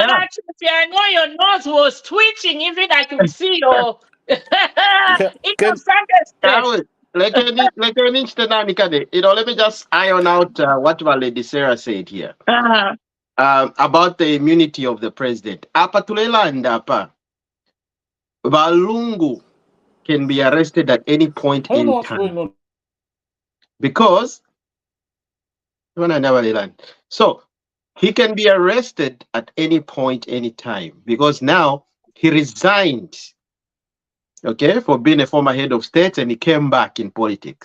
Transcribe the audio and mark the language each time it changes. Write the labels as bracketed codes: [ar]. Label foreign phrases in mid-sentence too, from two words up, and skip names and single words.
[en] Batufi, I know your nose was twitching, even I could see your Can- Let me just iron out what Lady Sarah said here about the immunity of the president. [bem] Apa tulelanda apa. [en] Balungu can be arrested at any point in time. Because so he can be arrested at any point, any time, because now he resigned, okay, for being a former head of state, and he came back in politics.